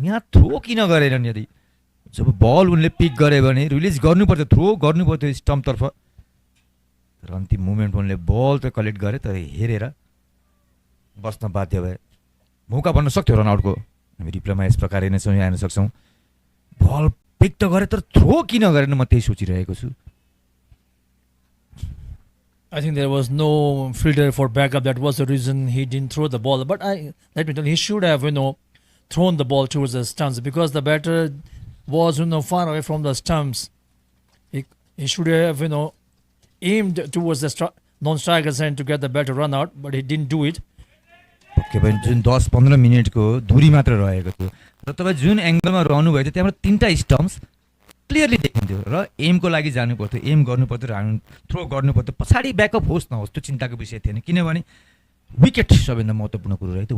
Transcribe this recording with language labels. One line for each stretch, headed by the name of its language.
Nepali: यहाँ थ्रो किन गरेनन्? यदि जब बल उनले पिक गरे भने रिलिज गर्नुपर्थ्यो, थ्रो गर्नुपर्थ्यो स्टम्पतर्फ, तर अन्तिम मुभमेन्ट उनले बल त कलेक्ट गरे तर हेरेर बस्न बाध्य भए। मौका बन्न सक्थ्यो रनआउटको, हामी रिप्लेमा यस प्रकार नै चाहिँ हेर्न सक्छौँ। बल पिक त गरे तर थ्रो किन गरेन, म त्यही सोचिरहेको छु।
English: I think there was no fielder for backup. That was the reason he didn't throw the ball. But let me tell you, he should have, thrown the ball towards the stumps, because the batter was, far away from the stumps. He should have, aimed towards the non-striker's end to get the batter run out, but he didn't do it.
Nepali: जुन 10-15 मिनटको दूरी मात्र रहेको थियो, र तपाईँ जुन एङ्गलमा रहनु भएको थियो त्यहाँबाट 3टा स्टम्प्स क्लियरली देखिन्थ्यो, र एमको लागि जानु पर्थ्यो, एम गर्नु पर्थ्यो, राउन्ड थ्रो गर्नु पर्थ्यो, पछाडि ब्याकअप होस् नहोस् त्यो चिन्ताको विषय थिएन, किनभने विकेट सबैभन्दा महत्त्वपूर्ण कुरो रहेको थियो।